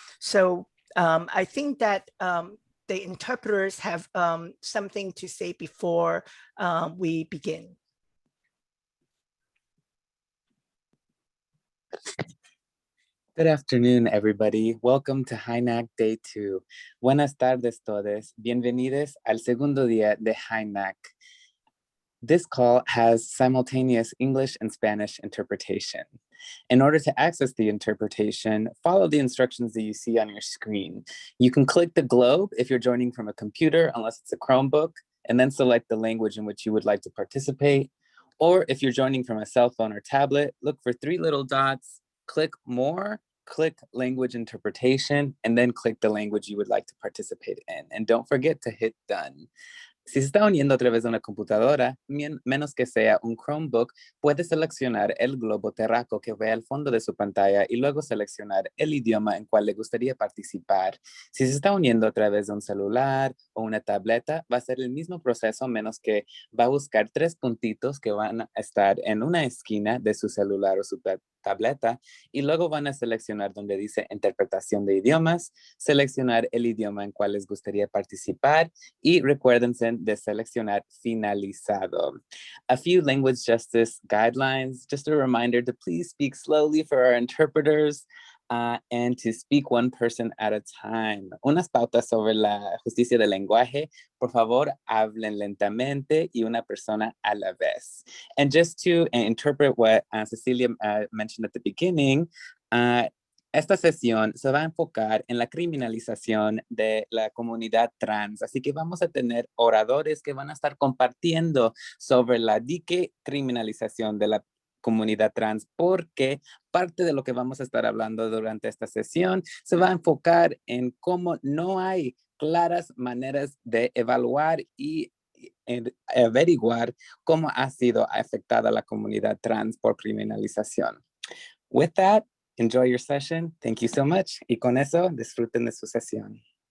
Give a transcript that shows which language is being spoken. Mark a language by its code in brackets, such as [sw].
[en] So I think that the interpreters have something to say before we begin. Good afternoon, everybody. Welcome to HINAC Day 2. [es] Buenas tardes todos. Bienvenidos al segundo día de HINAC. [en] This call has simultaneous English and Spanish interpretation. In order to access the interpretation, follow the instructions that you see on your screen. You can click the globe if you're joining from a computer, unless it's a Chromebook, and then select the language in which you would like to participate. Or if you're joining from a cell phone or tablet, look for 3 little dots, click More, click Language Interpretation, and then click the language you would like to participate in. And don't forget to hit Done. [es] Si se está uniendo a través de una computadora, menos que sea un Chromebook, puede seleccionar el globo terráqueo que ve al fondo de su pantalla y luego seleccionar el idioma en cual le gustaría participar. Si se está uniendo a través de un celular o una tableta, va a ser el mismo proceso, menos que va a buscar 3 puntitos que van a estar en una esquina de su celular o su tableta, y luego van a seleccionar donde dice interpretación de idiomas, seleccionar el idioma en cual les gustaría participar, y recuérdense de seleccionar finalizado. [en] A few language justice guidelines, just a reminder to please speak slowly for our interpreters and to speak one person at a time. [es] Unas pautas sobre la justicia del lenguaje. Por favor, hablen lentamente y una persona a la vez. [en] And just to interpret what Cecilia mentioned at the beginning, [es] esta sesión se va a enfocar en la criminalización de la comunidad trans, así que vamos a tener oradores que van a estar compartiendo sobre la criminalización de la comunidad trans, porque parte de lo que vamos a estar hablando durante esta sesión se va a enfocar en cómo no hay claras maneras de evaluar y averiguar cómo ha sido afectada la comunidad trans por criminalización. [en] With that, enjoy your session. Thank you so much. [es] Y con eso, disfruten de su sesión.